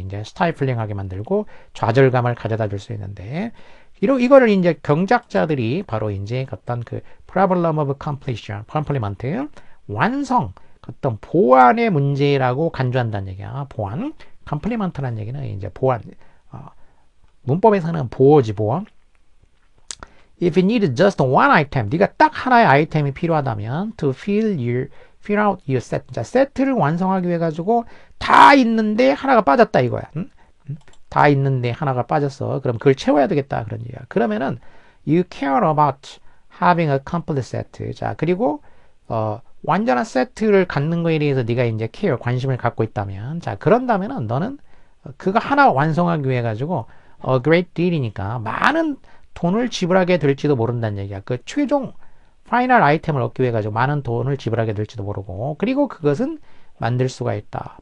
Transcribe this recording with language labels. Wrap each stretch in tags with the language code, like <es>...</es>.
<ko>이제 스타이플링하게 만들고 좌절감을 가져다 줄 수 있는데 이거를 이제 경작자들이 바로 이제 어떤 그</ko> <en>problem of completion, complement,</en> <ko>완성, 어떤 보완의 문제라고 간주한다는 얘기야. 보완. 컴플리먼트라는 얘기는 이제 보완. 문법에서는 보어지, 보완.</ko> <en>If you need just one item,</en> <ko>네가 딱 하나의 아이템이 필요하다면</ko> <en>to fill your fill out your set.</en> <ko>자, 세트를 완성하기 위해 가지고 다 있는데 하나가 빠졌다 이거야. 응? 다 있는데 하나가 빠졌어. 그럼 그걸 채워야 되겠다 그런 얘기야. 그러면은</ko> <en>you care about having a complete set.</en> <ko>자, 그리고 완전한 세트를 갖는 거에 대해서 네가 이제 care 관심을 갖고 있다면, 자, 그런다면은 너는 그거 하나 완성하기 위해 가지고</ko> <en>a great deal</en> <ko>이니까 많은 돈을 지불하게 될지도 모른다는 얘기야. 그 최종 파이널 아이템을 얻기 위해 가지고 많은 돈을 지불하게 될지도 모르고, 그리고 그것은 만들 수가 있다.</ko>